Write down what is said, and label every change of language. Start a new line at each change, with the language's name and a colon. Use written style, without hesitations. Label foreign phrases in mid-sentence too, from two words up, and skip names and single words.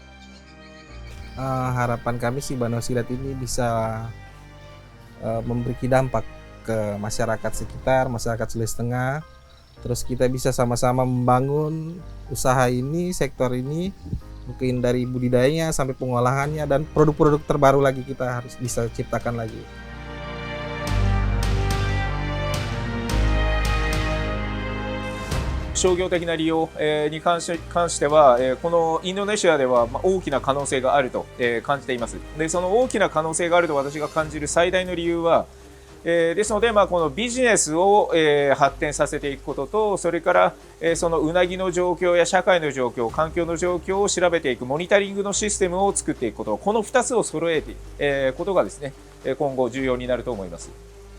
Indonesian: Harapan kami sih Banua Sidat ini bisa memberi dampak ke masyarakat sekitar, masyarakat Sulawesi Tengah. Terus kita bisa sama-sama membangun usaha ini, sektor ini, mungkin dari budidayanya sampai pengolahannya dan produk-produk terbaru lagi kita harus bisa ciptakan lagi.
Japanese: 商業的な利用に関しては、このインドネシアでは大きな可能性があると感じています。で、その大きな可能性があると私が感じる最大の理由は、ですので、このビジネスを発展させていくことと、それからそのウナギの状況や社会の状況、環境の状況を調べていくモニタリングのシステムを作っていくこと、この2つを揃えていくことがですね、今後重要になると思います。